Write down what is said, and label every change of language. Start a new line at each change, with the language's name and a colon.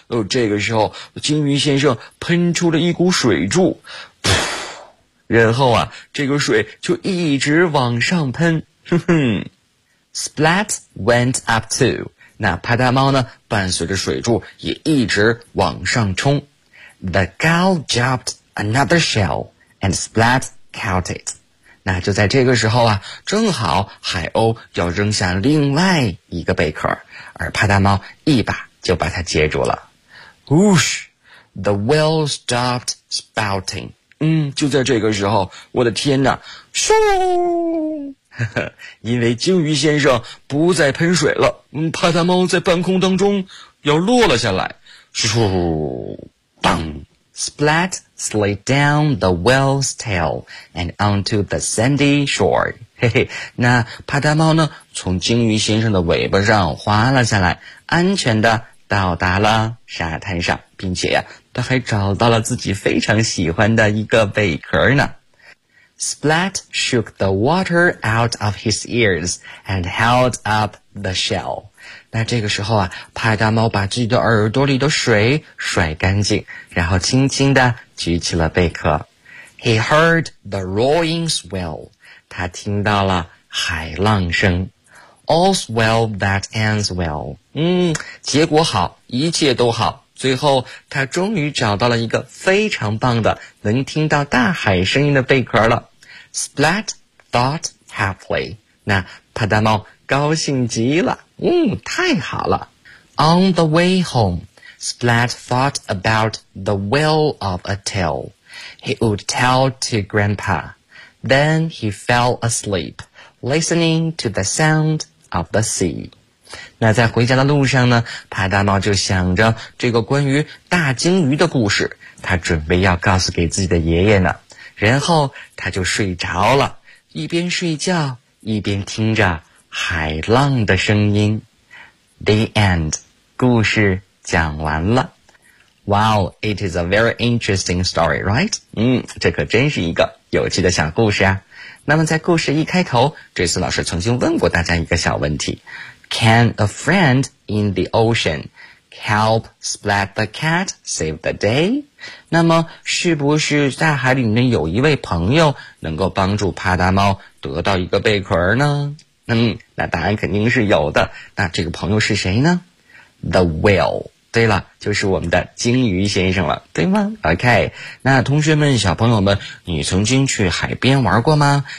Chinese: 这个时候鲸鱼先生喷出了一股水柱。然后啊，这个水就一直往上喷。
English: Splat went up too.
Chinese: 那帕达猫呢，伴随着水柱也一直往上冲。
English: The gull dropped another shell and Splat caught it.
Chinese: 那就在这个时候啊，正好海鸥要扔下另外一个贝壳，而帕达猫一把就把它接住了。
English: Whoosh! The whale stopped spouting.
Chinese: 就在这个时候，我的天哪，咻！因为鲸鱼先生不再喷水了，帕达猫在半空当中要落了下来。咻！当！
English: Splat slid down the whale's tail and onto the sandy shore.
Chinese: 嘿嘿，那帕达猫呢，从鲸鱼先生的尾巴上滑了下来，安全地到达了沙滩上，并且呀，他还找到了自己非常喜欢的一个贝壳呢。
English: Splat shook the water out of his ears and held up the shell.
Chinese: 那这个时候啊，帕达猫把自己的耳朵里的水甩干净，然后轻轻地举起了贝壳。
English: He heard the roaring swell.
Chinese: 他听到了海浪声。
English: All's well that ends well.
Chinese: 结果好，一切都好。最后他终于找到了一个非常棒的能听到大海声音的贝壳了。
English: Splat thought happily.
Chinese: 那帕达猫高兴极了，太好了。
English: On the way home, Splat thought about the whale of a tale. He would tell to Grandpa. Then he fell asleep, listening to the sound of the sea.
Chinese: 那在回家的路上呢，帕达猫就想着这个关于大鲸鱼的故事，他准备要告诉给自己的爷爷呢，然后他就睡着了，一边睡觉一边听着海浪的声音。
English: The end.
Chinese: 故事讲完了。
English: Wow, it is a very interesting story, right?
Chinese: 这可真是一个有趣的小故事啊。那么在故事一开头，这次老师曾经问过大家一个小问题，
English: Can a friend in the ocean help Splat the cat save the day?
Chinese: 那么是不是在海里面有一位朋友能够帮助帕达猫得到一个贝壳呢？那答案肯定是有的。那这个朋友是谁呢？
English: The whale.
Chinese: 对了，就是我们的鲸鱼先生了，对吗？OK, 那同学们，小朋友们，你曾经去海边玩过吗？